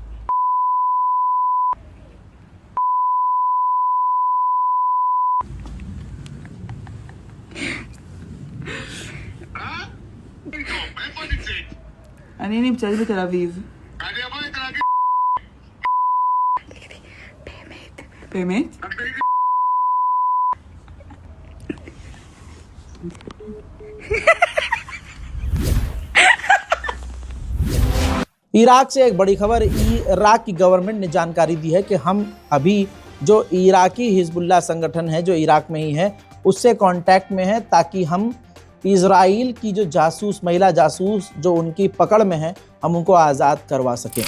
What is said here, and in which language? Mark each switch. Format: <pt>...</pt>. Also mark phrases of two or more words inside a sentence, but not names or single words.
<he>איפה נמצאת? אני נמצאת בתל אביב. אני אבוא לתל אביב. באמת? רק תגידי.</he> <hi>इराक से एक बड़ी खबर। इराक की गवर्नमेंट ने जानकारी दी है कि हम अभी जो इराकी हिजबुल्लाह संगठन है जो इराक में ही है उससे कांटेक्ट में है ताकि हम इजराइल की जो जासूस महिला जासूस जो उनकी पकड़ में है हम उनको आज़ाद करवा सकें।</hi>